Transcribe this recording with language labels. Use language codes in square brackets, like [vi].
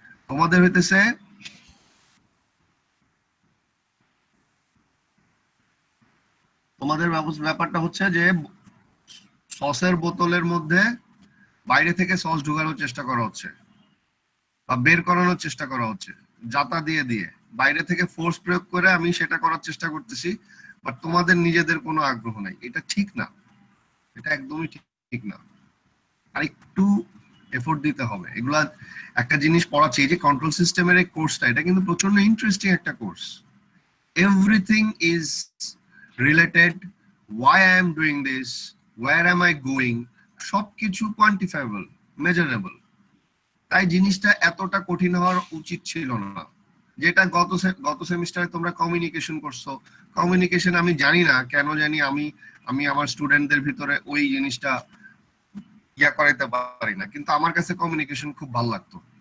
[bn] তোমাদের হইতেছে তোমাদের ব্যাপারটা হচ্ছে যে সসের বোতলের মধ্যে বাইরে থেকে সস ঢোকানোর চেষ্টা করা হচ্ছে বা বের করানোর চেষ্টা করা হচ্ছে জাতা দিয়ে দিয়ে, বাইরে থেকে ফোর্স প্রয়োগ করে আমি সেটা করার চেষ্টা করতেছি, বাট তোমাদের নিজেদের কোনো আগ্রহ নাই। এটা ঠিক না, এটা একদমই ঠিক না। আর একটু এফোর্ট দিতে হবে। এগুলা একটা জিনিস পড়াচ্ছে, এই যে কন্ট্রোল সিস্টেমের এই কোর্সটা, এটা কিন্তু প্রচন্ড ইন্টারেস্টিং একটা course. Everything is related, [en] why I am doing this, where am I going, [bn] সবকিছু কোয়ান্টিফাইবল, মেজারেবল। তাই জিনিসটা এতটা কঠিন হওয়ার উচিত ছিল না। যেটা গত সেমিস্টারে তোমরা কমিউনিকেশন করছো, কমিউনিকেশন আমি জানি না কেন জানি আমি আমার স্টুডেন্টদের ভিতরে ওই জিনিসটা করাইতে পারি না, কিন্তু আমার কাছে কমিউনিকেশন খুব ভালো লাগতো।